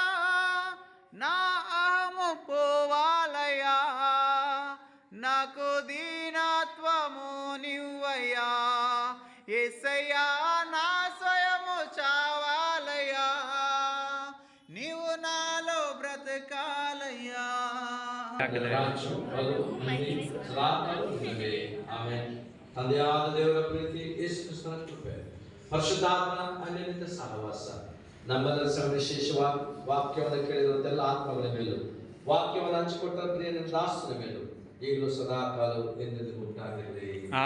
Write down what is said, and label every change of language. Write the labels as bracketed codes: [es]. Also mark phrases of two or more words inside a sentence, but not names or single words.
[te] నా అహము పోవాలయ్యా, నాకు దీనత్వము నివ్వయ్యా. యేసయ్యా నా స్వయము చావాలయ్యా, నీవు నాలో బ్రతకాలయ్యా. [kn] ತಂದೆಯಾದ ದೇವರ ಪ್ರೀತಿ, ಯೇಸು ಕ್ರಿಸ್ತನ ಕೃಪೆ, ಪರಿಶುದ್ಧಾತ್ಮನ ಅನ್ಯೋನ್ಯತೆ ಸಹವಾಸ ನಮ್ಮೆಲ್ಲರ ವಿಶೇಷವಾಗಿ ವಾಕ್ಯವನ್ನು ಕೇಳಿರುವಂತೆಲ್ಲ ಆತ್ಮಗಳ ಮೇಲೂ, ವಾಕ್ಯವನ್ನು ಹಂಚಿಕೊಟ್ಟ ಪ್ರಿಯ ದಾಸನ ಮೇಲೂ ಈಗಲೂ ಸದಾ ಕಾಲವು ಎಂದೆಂದಿಗೂ ಉಂಟಾಗಿರಲಿ.